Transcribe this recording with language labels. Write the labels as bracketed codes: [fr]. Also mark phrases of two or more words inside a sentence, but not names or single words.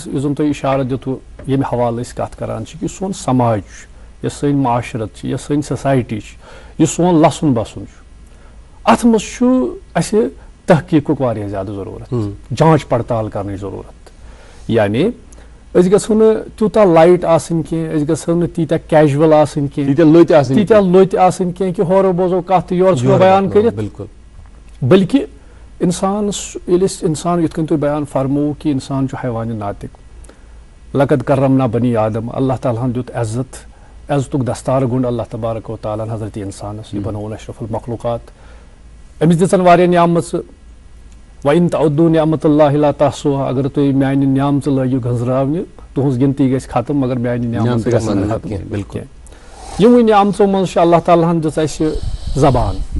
[ks] یُس زَن تۄہہِ اِشارٕ دِتوٕ ییٚمہِ حوالہٕ أسۍ کَتھ کَران چھِ کہِ سون سماج چھُ یۄس سٲنۍ معاشرت چھِ یۄس سٲنۍ سوسایٹی چھِ یُس سون لَسُن بَسُن چھُ اَتھ منٛز چھُ اَسہِ تحقیٖقُک واریاہ زیادٕ ضروٗرت جانچ پڑتال کَرنٕچ ضروٗرت یعنی أسۍ گژھو نہٕ تیوٗتاہ لایٹ آسٕنۍ کینٛہہ أسۍ گژھو نہٕ تیٖتیاہ کیجوَل آسٕنۍ کینٛہہ تیٖتیاہ لٔتۍ آسٕنۍ کینٛہہ کہِ ہورٕ بوزو کَتھ تہٕ یورٕ ژھٕنو بیان کٔرِتھ بالکل بلکہِ اِنسانَس ییٚلہِ أسۍ اِنسان یِتھ کٔنۍ تُہۍ بیان فرمووُ کہِ اِنسان چھُ [ar] حیوانِ ناطق لقد کرمنا بنی آدم [ks] اللہ تعالیٰ ہن دیُت عزتُک دستار گوٚنٛڈ اللہ تبارک و تعالیٰ ہن حضرت اِنسانَس یہِ بنووُن اشرف المخلوقات أمِس دِژن واریاہ نعمژٕ [ar] وَإِن تَعُدُّوا نِعمَتَ اللہِ لَا تُحْصُوہا [ks] اگر تُہۍ میانہِ نعمژٕ لٲگِو گٔنٛزراونہِ تُہنٛز گنتی گژھِ ختم مگر میانہِ نعمژٕ گژھن نہٕ ختم کینٛہہ یِموٕے نعمژو منٛز چھُ اللہ تعالیٰ ہن دِژ اَسہِ زبان